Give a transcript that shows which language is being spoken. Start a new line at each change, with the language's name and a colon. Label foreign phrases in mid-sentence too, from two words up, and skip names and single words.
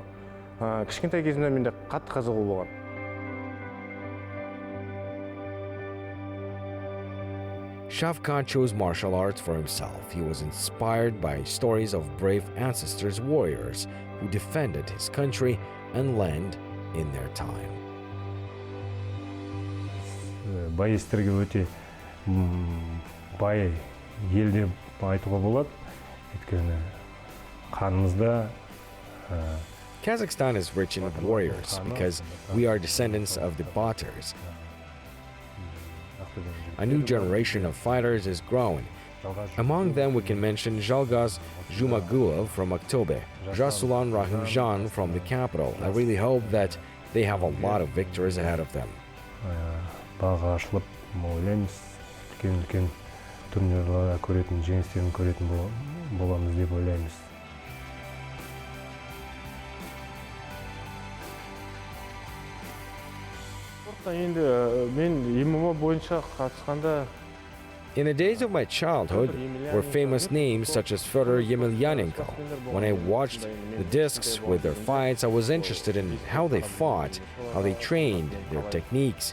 English: Shavkat chose martial arts for himself. He was inspired by stories of brave ancestors, warriors who defended his country and land in their time.
Kazakh: Боецтерге өте бай ел деп айтуға болады. Өйткені қанымызда
English: Kazakhstan is rich in warriors because we are descendants of the Batars. A new generation of fighters is growing. Among them we can mention Zhalgaz Zhumagulov from Aktobe, Jasulan Rahimjan from the capital. I really hope that they have a lot of victories ahead of them.
Kazakh: Бағы ашылып, ойлаймыз, үлкен турнирларда көретін, жеңістерін көретін боламыз деп ойлаймыз.
English: In the days of my childhood were famous names such as Fyodor Yemelyanenko. When I watched the discs with their fights, I was interested in how they fought, how they trained, their techniques.